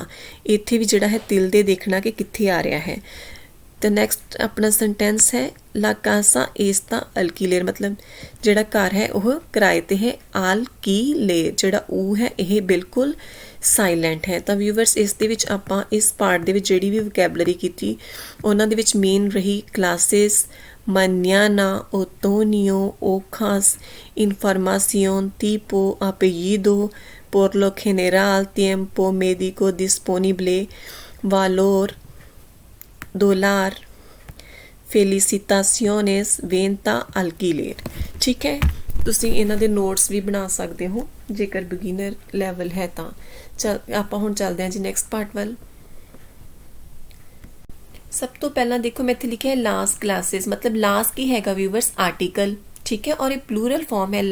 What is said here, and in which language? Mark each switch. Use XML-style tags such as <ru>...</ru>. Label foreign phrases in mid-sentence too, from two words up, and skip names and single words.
<pa>ਇੱਥੇ ਵੀ ਜਿਹੜਾ ਹੈ ਤਿਲ ਦੇ ਦੇਖਣਾ ਕਿ ਕਿੱਥੇ ਆ ਰਿਹਾ ਹੈ। ਤੇ ਨੈਕਸਟ ਆਪਣਾ ਸੈਂਟੈਂਸ ਹੈ</pa> <es>la casa está alquiler.</es> <pa>ਮਤਲਬ ਜਿਹੜਾ ਘਰ ਹੈ ਉਹ ਕਿਰਾਏ ਤੇ ਹੈ। ਆਲਕੀਲੇਰ ਜਿਹੜਾ ਉਹ ਹੈ ਇਹ ਬਿਲਕੁਲ ਸਾਈਲੈਂਟ ਹੈ। ਤਾਂ ਵਿਊਵਰਸ ਇਸ ਦੇ ਵਿੱਚ ਆਪਾਂ ਇਸ ਪਾਰਟ ਦੇ ਵਿੱਚ ਜਿਹੜੀ ਵੀ ਵੋਕੈਬਲਰੀ ਕੀਤੀ ਉਹਨਾਂ ਦੇ ਵਿੱਚ ਮੇਨ ਰਹੀ ਕਲਾਸਿਸ,</pa> <es>mañana, otoño, hojas, información, tipo, apellido, por lo general, tiempo médico disponible, valor, dólar, felicitaciones, venta, alquiler।</es> <pa>ठीक है, ਤੁਸੀਂ ਇਹਨਾਂ ਦੇ ਨੋਟਸ ਵੀ ਬਣਾ ਸਕਦੇ ਹੋ ਜੇਕਰ</pa> <en>beginner level</en> <pa>ਹੈ ਤਾਂ। ਚੱਲ ਆਪਾਂ ਹੁਣ ਚੱਲਦੇ ਹਾਂ ਜੀ</pa> <en>next part</en> <pa>ਵੱਲ। ਸਭ ਤੋਂ ਪਹਿਲਾਂ ਦੇਖੋ ਮੈਂ ਇੱਥੇ ਲਿਖਿਆ ਹੈ</pa> <es>las clases,</es> <pa>ਮਤਲਬ ਲਾਸਟ ਕੀ ਹੈਗਾ ਵਿਊਵਰਸ, ਆਰਟੀਕਲ। ਠੀਕ ਹੈ, ਔਰ ਇਹ</pa> <en>plural form</en> <pa>ਹੈ।</pa>